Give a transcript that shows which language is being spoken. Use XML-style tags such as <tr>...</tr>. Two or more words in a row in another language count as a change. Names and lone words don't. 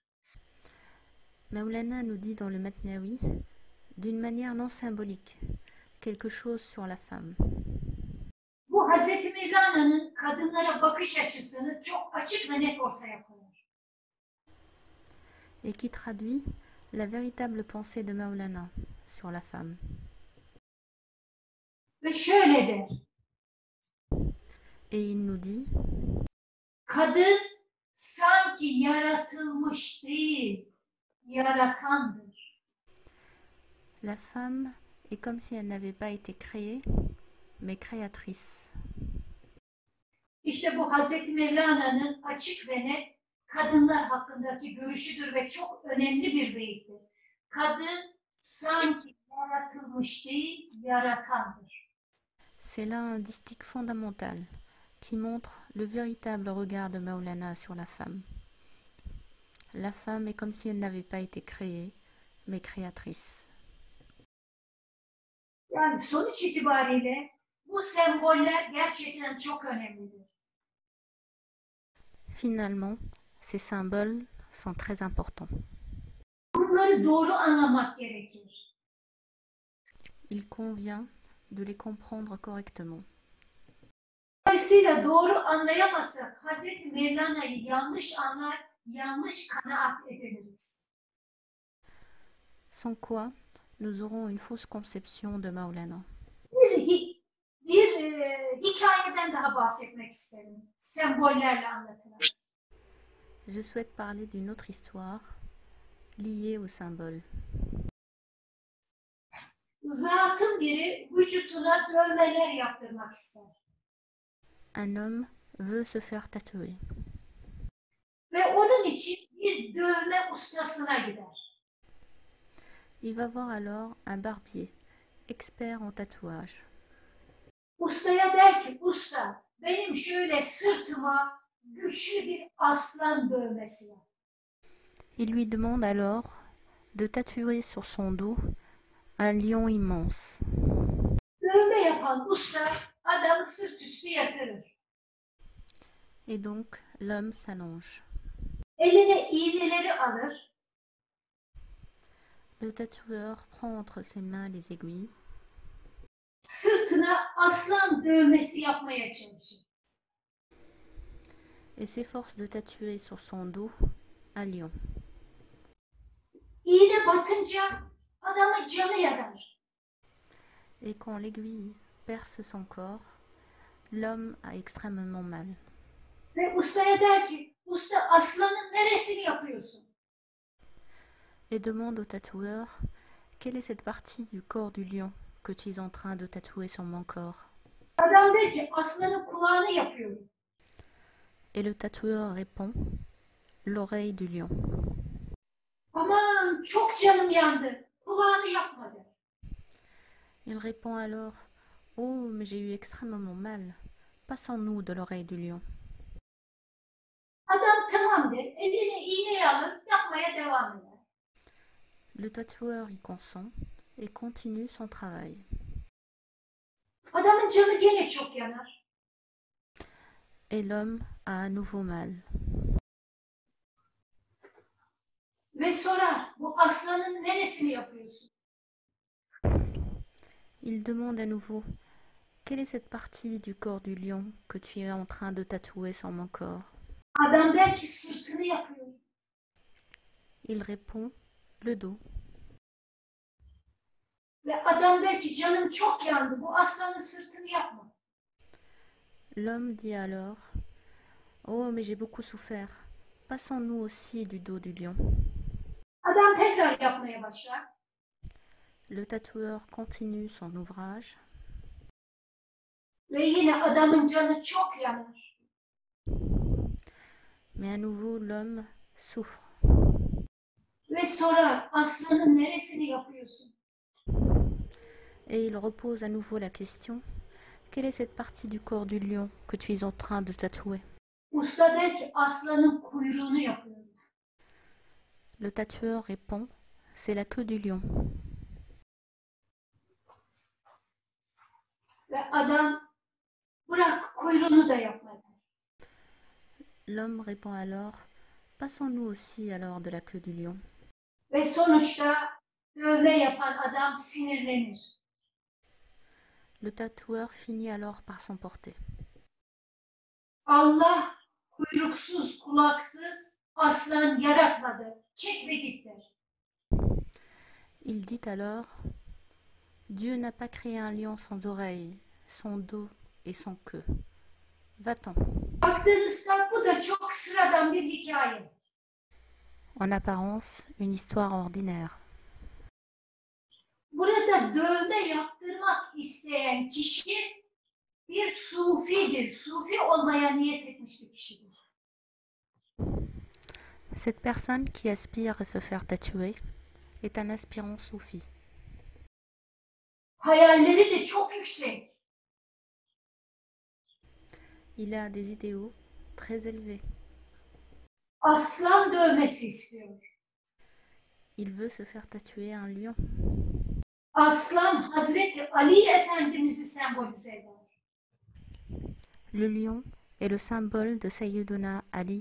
<fr>Maulana nous dit dans le Mesnavi, d'une manière non symbolique, quelque chose sur la femme.</fr> <tr>Bu Hz. Mevlana'nın kadınlara bakış açısını çok açık ve net ortaya koyar.</tr> <fr>Et qui traduit la véritable pensée de Maulana sur la femme.</fr> <tr>Ve şöyle der:</tr> <fr>Et il nous dit,</fr> <tr>kadın sanki yaratılmış değil, yaratandır.</tr> <fr>la femme est comme si elle n'avait pas été créée, mais créatrice.</fr> <tr>İşte bu Hz. Mevlana'nın açık ve net kadınlar hakkındaki görüşüdür ve çok önemli bir beyittir. Kadın sanki yaratılmış değil, yaratandır.</tr> <fr>C'est là un distique fondamental qui montre le véritable regard de Maulana sur la femme. La femme est comme si elle n'avait pas été créée, mais créatrice.</fr> <tr>Yani sonuç itibariyle bu semboller gerçekten çok önemlidir.</tr> <fr>Finalement, ces symboles sont très importants.</fr> <tr>Bunları doğru anlamak gerekir.</tr> <fr>Il convient de les comprendre correctement.</fr> <tr>Dolayısıyla doğru anlayamazsak Hz. Mevlana'yı yanlış anlar, yanlış kanaat ederiz.</tr> <fr>Sans quoi, nous aurons une fausse conception de Maulana.</fr> <tr>Bir hikayeden daha bahsetmek isterim. Sembollerle anlatılan.</tr> <fr>Je souhaite parler d'une autre histoire liée aux symboles.</fr> <tr>Zatın biri vücuduna dövmeler yaptırmak ister.</tr> <fr>un homme veut se faire tatouer.</fr> <tr>Ve onun için bir dövme ustasına gider.</tr> <fr>Il va voir alors un barbier, expert en tatouage.</fr> <tr>Ustaya der ki, usta benim şöyle sırtıma güçlü bir aslan dövmesi yap.</tr> <fr>Il lui demande alors de tatouer sur son dos un lion immense.</fr> <tr>Dövme yapan usta adamı sırt üstü yatırır.</tr> <fr>Et donc l'homme s'allonge.</fr> <tr>Eline iğneleri alır.</tr> <fr>Le tatoueur prend entre ses mains les aiguilles</fr> <tr>Sırtına aslan dövmesi yapmaya çalışır.</tr> <fr>et s'efforce de tatouer sur son dos un lion.</fr> <tr>İğne batınca adamın canı yanar.</tr> <fr>Et quand l'aiguille perce son corps, l'homme a extrêmement mal.</fr> <tr>Ve ustaya der ki, usta aslanın neresini yapıyorsun?</tr> <fr>Et demande au tatoueur quelle est cette partie du corps du lion que tu es en train de tatouer sur mon corps.</fr> <tr>Adam der ki, aslanın kulağını yapıyorum.</tr> <fr>Et le tatoueur répond l'oreille du lion.</fr> <tr>Aman çok canım yandı. Kulağını yapmadı.</tr> <fr>Il répond alors oh, mais j'ai eu extrêmement mal. Passons-nous de l'oreille du lion.</fr> <tr>Adam tamam der. Eline iğneyi alır. Yapmaya devam eder.</tr> <fr>Le tatoueur y consent et continue son travail.</fr> <tr>Adamın canı gene çok yanar.</tr> <fr>Et l'homme a à nouveau mal.</fr> <tr>Ve sorar, bu aslanın neresini yapıyorsun?</tr> <fr>Il demande à nouveau quelle est cette partie du corps du lion que tu es en train de tatouer sur mon corps.</fr> <tr>Adam der ki, sırtını yapıyorum.</tr> <fr>Il répond le dos.</fr> <tr>Ve adam der ki, canım çok yandı. Bu aslanın sırtını yapma.</tr> <fr>L'homme dit alors oh, mais j'ai beaucoup souffert. Passons-nous aussi du dos du lion.</fr> <tr>Adam tekrar yapmaya başlar.</tr> <fr>Le tatoueur continue son ouvrage.</fr> <tr>Ve yine adamın canı çok yanar.</tr> <fr>Mais à nouveau l'homme souffre.</fr> <tr>Ve sorar, aslanın neresini yapıyorsun?</tr> <fr>Et il repose à nouveau la question quelle est cette partie du corps du lion que tu es en train de tatouer?</fr> <tr>Usta der ki, aslanın kuyruğunu yapıyorum.</tr> <fr>Le tatoueur répond c'est la queue du lion.</fr> <tr>Ve adam, bırak kuyruğunu da yapma der.</tr> <fr>L'homme répond alors passons-nous aussi alors de la queue du lion.</fr> <tr>Ve sonuçta dövme yapan adam sinirlenir.</tr> <fr>Le tatoueur finit alors par s'emporter.</fr> <tr>Allah kuyruksuz, kulaksız aslan yaratmadı. Çek ve git der.</tr> <fr>Il dit alors Dieu n'a pas créé un lion sans oreilles, sans dos et sans queue. Va-t'en.</fr> <tr>Baktığınızda bu da çok sıradan bir hikaye.</tr> <fr>En apparence, une histoire ordinaire.</fr> <tr>Burada dövme yaptırmak isteyen kişi bir sufidir. Sufi olmaya niyet etmiş bir kişidir.</tr> <fr>Cette personne qui aspire à se faire tatouer est un aspirant soufi.</fr> <tr>Hayalleri de çok yüksek.</tr> <fr>Il a des idéaux très élevés.</fr> <tr>Aslan dövmesi istiyor.</tr> <fr>Il veut se faire tatouer un lion.</fr> <tr>Aslan Hazreti Ali Efendimiz'i sembolize eder.</tr> <fr>Le lion est le symbole de Sayyiduna Ali.</fr>